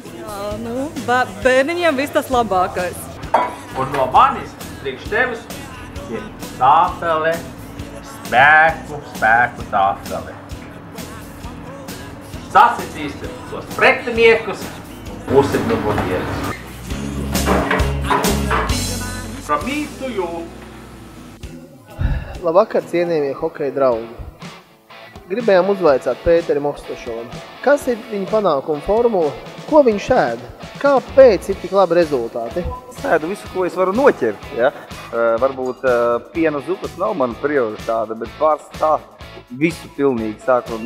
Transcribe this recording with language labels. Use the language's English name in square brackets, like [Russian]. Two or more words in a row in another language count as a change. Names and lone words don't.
[Latvian] Jā, nu, bērniņiem viss tas labākais. Un no manis, priekš tevis, ir tāfele, spēku tāfele. Sasicīsim tos pretiniekus un būsim numurieris. [English] From me to you. [Latvian] Labvakar, cienījamie hokeja draugi. Gribējām uzvaicāt Pēterim Ostašovam. Kas ir viņa panākuma formula? Ko viņš ēd? Kāpēc ir tik labi rezultāti? Es ēdu visu, ko es varu noķert. Ja? Varbūt piena zupas nav mana prioritāte, bet pārstāv visu pilnīgi sākot.